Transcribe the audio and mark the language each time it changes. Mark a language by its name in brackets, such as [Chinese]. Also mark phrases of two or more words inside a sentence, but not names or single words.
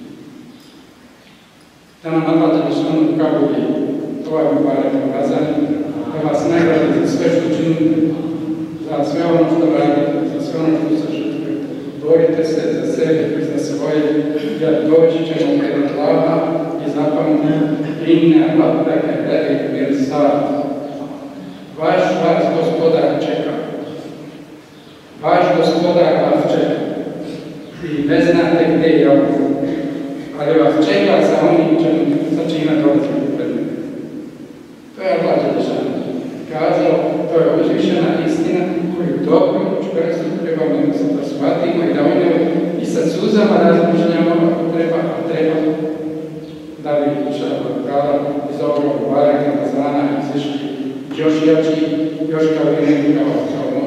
[Bosnian] Da nam Allah Đelešanovu kabuli ovaj mubarek Ramazan, za sve ono što radite, za sve ono što se žrtvuje. Borite se za sebe i za svoje, jer doći ćemo pred Allaha i zapamtite [Arabic] إن ربك لبالمرصاد. [Bosnian] Vaš gospodar čeka. Vaš gospodar vas čeka. I ne znate gdje je ovo. Ali vas čeka sa onim sa čime dolazite pred njega. To je Allah Đelešanu kazao, to je uzvišena istina koju dobro i čvrsto trebamo da shvatimo i da o njoj i sa suzama razmišljamo ako treba, a treba da bi kada iz ovog Baraka Ramazana izišli još jači, još kao i neki kao